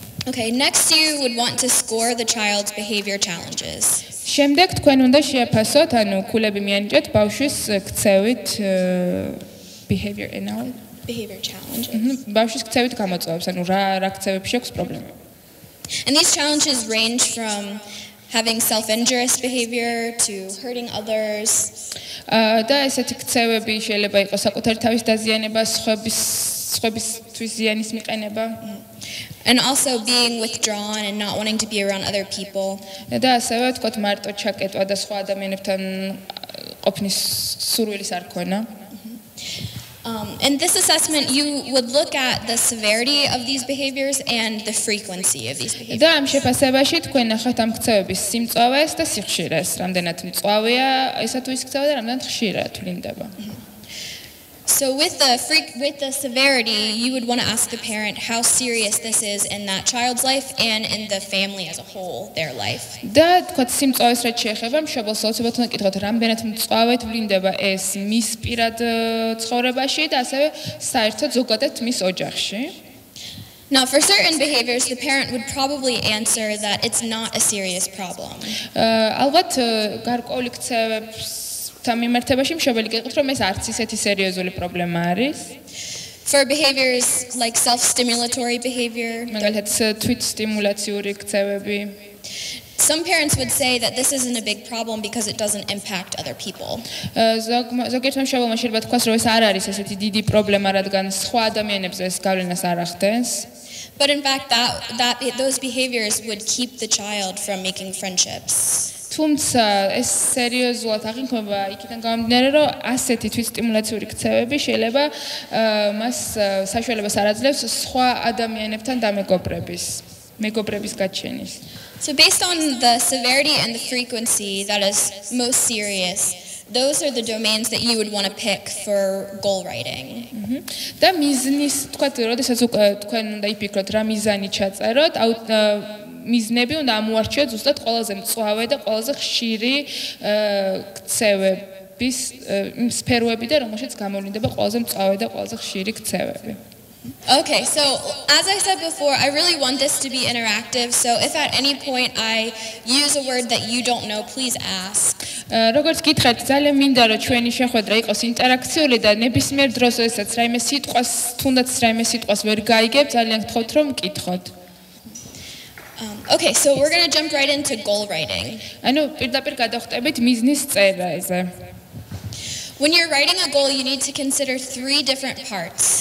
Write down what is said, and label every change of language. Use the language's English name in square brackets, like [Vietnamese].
[English] Okay, next you would want to score the child's behavior challenges. [Georgian] შემდეგ თქვენ უნდა შეაფასოთ, ანუ ქულები მიანიჭოთ ბავშვის ქცევით behavior [English] challenges. [Georgian] ბავშვის ქცევით გამოწვევებს, ანუ რა ქცევებში აქვს პრობლემა. [English] And these challenges range from having self-injurious behavior to hurting others. [Georgian] და ესეთი ქცევები შეიძლება იყოს საკუთარი თავის დაზიანება, სხვებისთვის ზიანის მიყენება. [English] And also being withdrawn and not wanting to be around other people. [Georgian] და ასევე თქვათ მარტო ჩაკეტვა და სხვა ადამიანებთან ყოფნის სურვილის არ ქონა. [English] In this assessment, you would look at the severity of these behaviors and the frequency of these behaviors. [Georgian] და ამ შეფასებაში თქვენ ნახავთ ამ ქცევების სიმწვავეს და სიხშირეს, რამდენად მწვავეა ესა თუ ის ქცევა და რამდენად ხშირად თვლინდება. [English] So with the severity, you would want to ask the parent how serious this is in that child's life and in the family as a whole, their life. [Georgian] და თქვათ სიმწვავეს რაც შეეხება, მშობელს აუცილებლად უნდა კითხოთ, რამდენად მწვავედ ვლინდება ეს მის პირად ცხოვრებაში და ასევე საერთოდ ზოგადად მის ოჯახში. [English] Now, for certain behaviors, the parent would probably answer that it's not a serious problem. [Georgian] ალბათ გარკვეული ქცევებთან მიმართებაში მშობელი გეტყვით, რომ ეს არც ისეთი სერიოზული პრობლემა არის. [English] For behaviors like self-stimulatory behavior, [Georgian] მაგალითად თვითსტიმულაციური ქცევები. [English] Some parents would say that this isn't a big problem because it doesn't impact other people. [Georgian] ზოგიერთ მშობელმა შეიძლება თქვას, რომ ეს არ არის ესეთი დიდი პრობლემა, რადგან სხვა ადამიანებზე ეს გავლენას არ ახდენს. [English] But in fact, those behaviors would keep the child from making friendships. [Georgian] თუმცა ეს სერიოზულად აღიქმება იქიდან გამომდინარე, რომ ასეთი თვითსტიმულაციური ქცევები შეიძლება მას საშუალებას არ აძლევს სხვა ადამიანებთან მეგობრების გაჩენის. [English] So based on the severity and the frequency that is most serious, those are the domains that you would want to pick for goal writing. [Georgian] და მიზნის, თქვათ, როდესაც თქვენ უნდა იფიქროთ რა მიზანი ჩაწეროთ, მიზნები უნდა ამოარჩიოთ ზუსტად ყველაზე მწვავე და ყველაზე ხშირი ქცევების სფეროები და რომელშიც გამოვლინდება ყველაზე მწვავე და ყველაზე ხშირი ქცევები. [English] Okay, so as I said before, I really want this to be interactive, so if at any point I use a word that you don't know, please ask. [Georgian] როგორც გითხარით, ძალიან მინდა რომ ჩვენი შეხვედრა იყოს ინტერაქციული და ნებისმიერ დროს ესაც რაიმე სიტყვას, თუნდაც რაიმე სიტყვას ვერ გაიგებ, ძალიან გთხოვთ რომ მკითხოთ. [English] Okay, so we're going to jump right into goal writing. [Georgian] ანუ პირდაპირ გადავხტებით მიზნის წერაზე. [English] When you're writing a goal, you need to consider 3 different parts.